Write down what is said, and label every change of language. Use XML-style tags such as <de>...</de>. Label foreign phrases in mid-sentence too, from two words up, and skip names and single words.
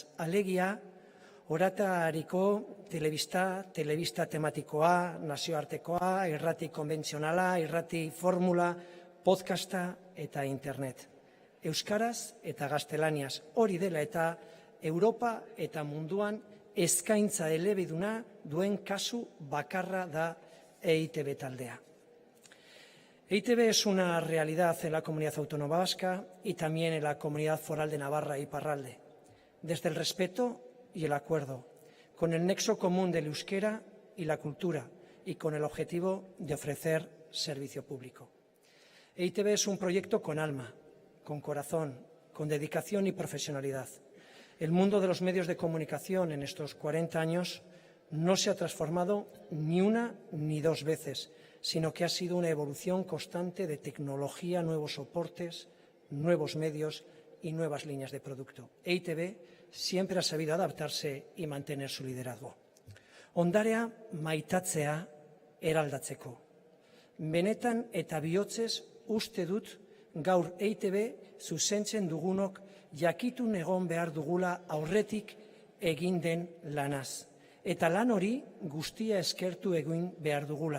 <eu>Alegia, oratariko telebista tematikoa, nazioartekoa, irrati konbentzionala, irrati formula, podcasta eta internet. Euskaraz eta gaztelaniaz. Hori dela eta Europa eta munduan eskaintza elebiduna duen kasu bakarra da EITB taldea.</eu> <es>EITB es una realidad en la comunidad autónoma vasca y también en la comunidad foral de Navarra y Iparralde, desde el respeto y el acuerdo, con el nexo común del euskera y la cultura y con el objetivo de ofrecer servicio público. EITB es un proyecto con alma, con corazón, con dedicación y profesionalidad. El mundo de los medios de comunicación en estos 40 años no se ha transformado ni una ni dos veces, sino que ha sido una evolución constante de tecnología, nuevos soportes, nuevos medios y nuevas líneas de producto. EITB siempre ha sabido adaptarse y mantener su liderazgo.</es> <eu>Ondarea maitatzea eraldatzeko. Benetan eta bihotzez uste dut gaur EITB zuzentzen dugunok jakitun egon behar dugula aurretik egin den lanaz. Eta lan hori guztia eskertu egin behar dugula.</eu>